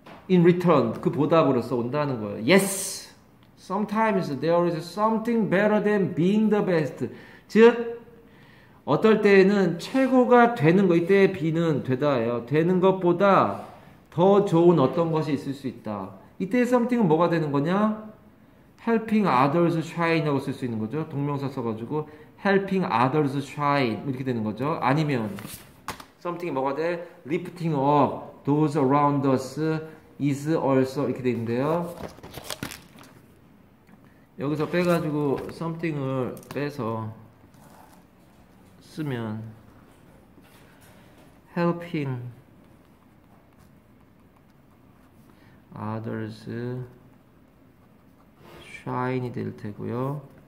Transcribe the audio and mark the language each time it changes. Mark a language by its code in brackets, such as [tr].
[en] In return, [ko] 그 보답으로서 온다는 거예요. [en] Yes, sometimes there is something better than being the best. [ko] 즉 어떨 때에는 최고가 되는 거, 이때의 be는 되다예요. 되는 것보다 더 좋은 어떤 것이 있을 수 있다. 이때의 something은 뭐가 되는 거냐? [en] helping others shine [ko] 이라고 쓸 수 있는 거죠. 동명사 써가지고 [en] helping others shine [ko] 이렇게 되는 거죠. 아니면 something이 뭐가 돼? [en] lifting up those around us is also [ko] 이렇게 되는데요. 여기서 빼가지고 something을 빼서 쓰면 [en] helping others shine [ko] 이 될 테고요.